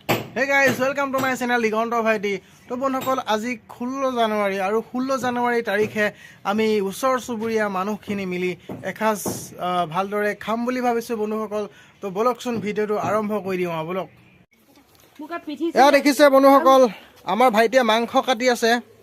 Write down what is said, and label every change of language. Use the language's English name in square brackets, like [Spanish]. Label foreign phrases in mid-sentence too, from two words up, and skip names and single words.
[English] Hey guys, welcome to my channel Digonto Bhaiti. [Assamese] তো বন্ধুসকল আজি 16 জানুৱাৰী আৰু 16 জানুৱাৰী তাৰিখে আমি উছৰ চুবুৰীয়া মানুহখিনি মিলি এখাজ ভালদৰে খাম বুলি ভাবিছো বন্ধুসকল। তো বলকচোন ভিডিওটো আৰম্ভ কৰি দিওঁ বলক। এয়া দেখিছে বন্ধুসকল আমাৰ ভাইটিয়ে মাংস কাটি আছে।